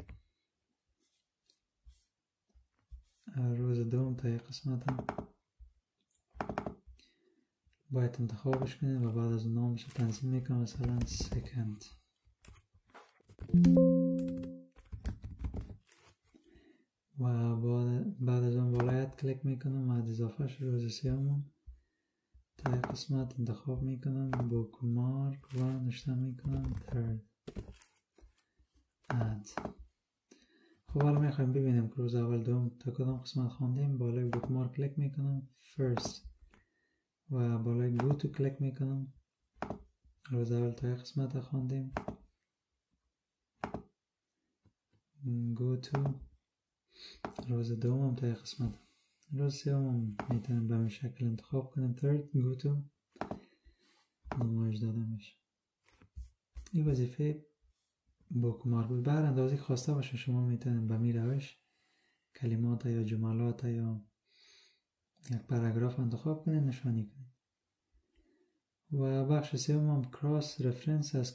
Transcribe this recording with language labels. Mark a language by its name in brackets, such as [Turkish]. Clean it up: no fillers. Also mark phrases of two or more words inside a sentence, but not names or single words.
[Persian] روز دوم تا یک قسمت هم باید انتخابش کنیم و بعد از نامش تنظیم میکنم مثلا second. و بعد از اون بالایت کلیک میکنم و اضافه شد. روز سیوم تا یک قسمت انتخاب میکنم بوکمارک و نوشته میکنم [English] third add. [Persian] خب حالا میخوایم ببینیم که روز اول دوم تا کدام قسمت خواندیم. بالای بوکمارک کلیک میکنم first و بالای [English] go to [Persian] کلیک میکنم. روز اول تا یک قسمت خواندیم [English] go to. [Persian] روز دوم تا یک قسمت. روز سوم میتونیم به این شکل انتخاب کنیم [English] third go to [Persian] نمایش داده میشه. این وظیفه بوکمارک بود. به هر اندازه خواسته باشه شما میتونید به می روش کلمات یا جملات یا یک پاراگراف انتخاب کنید نشانی کنید. و بخش سوم هم [English] cross reference [Persian] است.